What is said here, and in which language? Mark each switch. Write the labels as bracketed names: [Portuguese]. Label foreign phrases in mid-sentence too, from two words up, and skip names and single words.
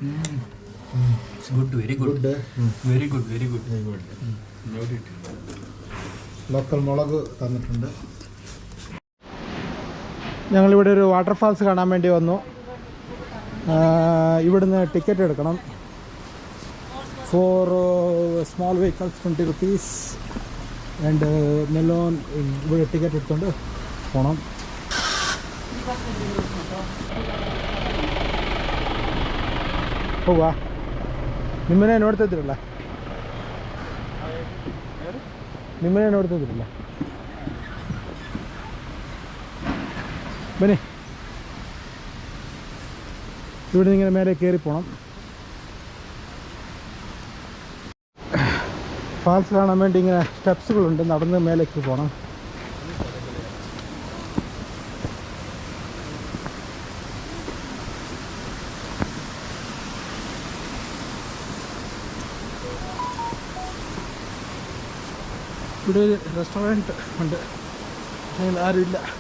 [English] very good. [Malayalam] ലോക്കൽ മുളക് തന്നിട്ടുണ്ട്. ഞങ്ങളിവിടെ ഒരു വാട്ടർഫാൾസ് കാണാൻ വേണ്ടി വന്നു. ഇവിടുന്ന് ടിക്കറ്റ് എടുക്കണം. [English] For small vehicles 20 rupees and melon [Malayalam] ഇവിടെ ടിക്കറ്റ് എടുത്തുകൊണ്ട് പോകണം. [Kannada] ಹೋಗುವ ನಿಮ್ಮನೆ ನೋಡ್ತಿದ್ರಲ್ಲ ಬನ್ನಿ [Malayalam] ഇവിടെ നിന്ന് ഇങ്ങനെ മേലെ കയറി പോകണം. ഫാൾസ് കാണാൻ വേണ്ടി ഇങ്ങനെ സ്റ്റെപ്സുകളുണ്ട്, നടന്ന് മേലേക്ക് പോകണം. ഇവിടെ ഒരു റെസ്റ്റോറൻറ്റ് ഉണ്ട്, പക്ഷേ ആരുമില്ല.